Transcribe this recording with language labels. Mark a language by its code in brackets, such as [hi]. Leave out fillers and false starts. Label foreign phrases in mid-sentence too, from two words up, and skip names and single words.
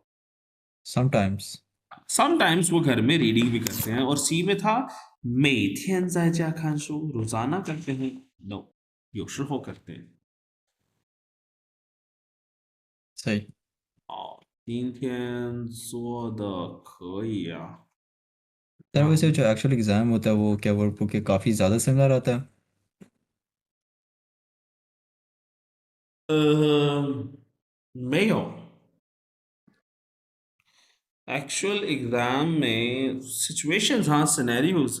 [hi] sometimes। समटाइम्स वो घर में रीडिंग भी करते हैं, और सी में था [zh] 每天在家看书 [hi] रोजाना करते हैं। नो, 有时候 करते हैं। सही। [zh] 好，今天做的可以啊。 [hi] सर 然后 वैसे जो [en] actual exam [hi] होता है वो क्या वर्कबुक के काफ़ी ज़्यादा सिमिलर आता है? 没有 [en] actual exam [hi] में सिचुएशंस, हाँ सिनेरियोज।